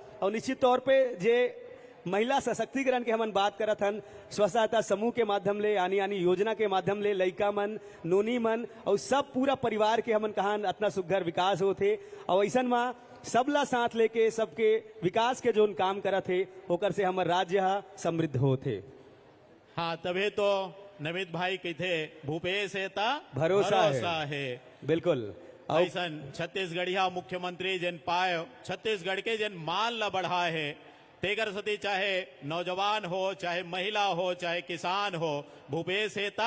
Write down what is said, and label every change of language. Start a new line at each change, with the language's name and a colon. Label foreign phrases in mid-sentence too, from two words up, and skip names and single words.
Chhattisgarhi: और निश्चित तौर पे जे महिला सशक्तिकरण के हमन बात करत हन, स्व सहायता समूह के माध्यम ले आनी आनी योजना के माध्यम ले लइका मन, नोनी मन और सब पूरा परिवार के हमन कहान इतना सुघर विकास होते। और ऐसा में सबला साथ लेके सबके विकास के जोन काम करत थे ओकर से हमार राज्य समृद्ध होते। हाँ तभी तो नमित भाई कहते भूपेश है ता भरोसा है। बिल्कुल, और ऐसा छत्तीसगढ़िया मुख्यमंत्री जिन पाए छत्तीसगढ़ के जिन मान ला बढ़ा है तेगर सती चाहे नौजवान हो चाहे महिला हो चाहे किसान हो, भूपेश है ता